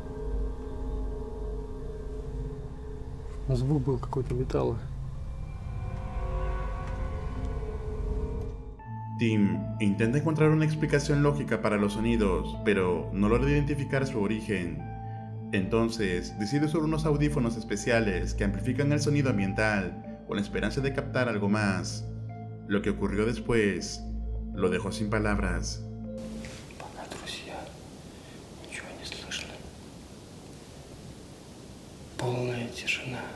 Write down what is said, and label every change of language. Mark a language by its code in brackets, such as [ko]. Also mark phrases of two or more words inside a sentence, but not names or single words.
[ru] Звук был какой-то металла. [es] Tim intenta encontrar una explicación lógica para los sonidos, pero no logra identificar su origen. Entonces, decide usar unos audífonos especiales que amplifican el sonido ambiental con la esperanza de captar algo más. Lo que ocurrió después lo dejó sin palabras. [ru] Пока, друзья, ничего не слышно. Полная тишина.